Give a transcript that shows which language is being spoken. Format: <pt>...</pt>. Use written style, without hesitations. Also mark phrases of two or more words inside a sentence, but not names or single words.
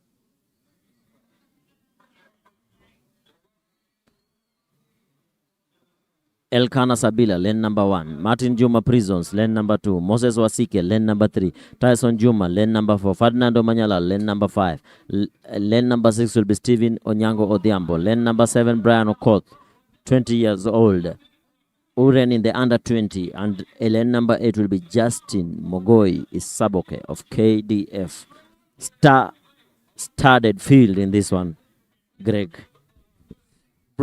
<en>Elkana Sabila, lane number 1. Martin Juma Prisons, lane number 2. Moses Wasike, lane number 3. Tyson Juma, lane number 4. Ferdinand Omanyala, lane number 5. Lane number 6 will be Stephen Onyango Odhiambo. Lane number 7, Brian Okoth, 20 years old, who ran in the under 20. And lane number 8 will be Justin Mogoi Isaboke of KDF. Star-studded field in this one, Greg.</en>